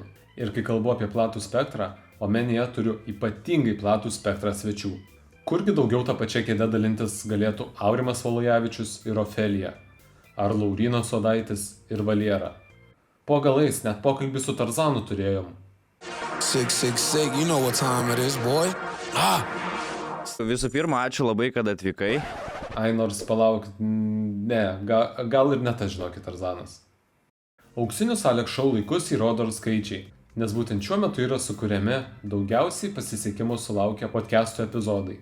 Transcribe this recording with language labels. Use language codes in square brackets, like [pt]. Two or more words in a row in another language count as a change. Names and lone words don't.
[lt] Ir kai kalbu apie platų spektrą, omenyje turiu ypatingai platų spektrą svečių. Kurgi daugiau tą pačią kėdę dalintis galėtų Aurimas Valujavičius ir Ofelija, ar Laurynas Odaitis ir Valiera. Po galais net pokalbį su Tarzanu turėjom. 666, [en] you know what time it is, boy. [lt] Visų pirma, ačiū labai, kad atvykai. Ai, nors palauk, ne, gal ir net aš žinokit Tarzanas. Auksinius Alex Show laikus įrodo ir skaičiai, nes būtent šiuo metu yra sukuriami daugiausiai pasisekimų sulaukę podcastų epizodai.